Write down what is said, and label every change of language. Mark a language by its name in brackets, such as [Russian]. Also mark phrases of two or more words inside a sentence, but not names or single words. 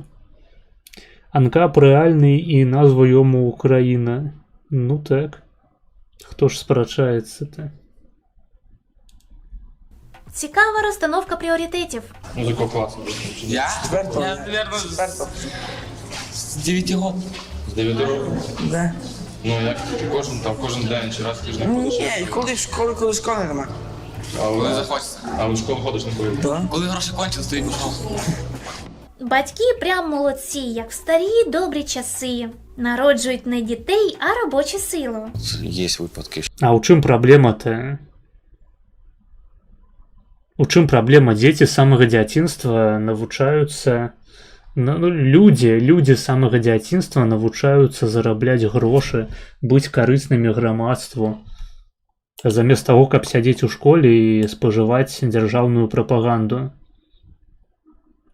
[Belarusian] Анкап рэальны і назва йому Украіна. Ну так, хто ж спрачаецца-то? [Ukrainian] Цікава розстановка пріоритетів. Ну, з якого класу? Я, наверное, з 9 років. З 9 років? Да. Ну, як кожен день чи раз в тиждень ходиш? Ні, коли школи нема. Коли захочеться. А в школу ходиш на коли? Да. Коли гроші кончились, то й пішов. Батьки прям молодці, як в старі добрі часи. Народжують не дітей, а робочу силу. Є випадки. [Belarusian] А у чым праблема-то? У чым праблема? Дзеці з самага дзяцінства навучаюцца... Людзі з самага дзяцінства навучаюцца зарабляць грошы, быць карыснымі грамадству. Замест таго, каб сядзець у школе і спажываць дзяржаўную прапаганду.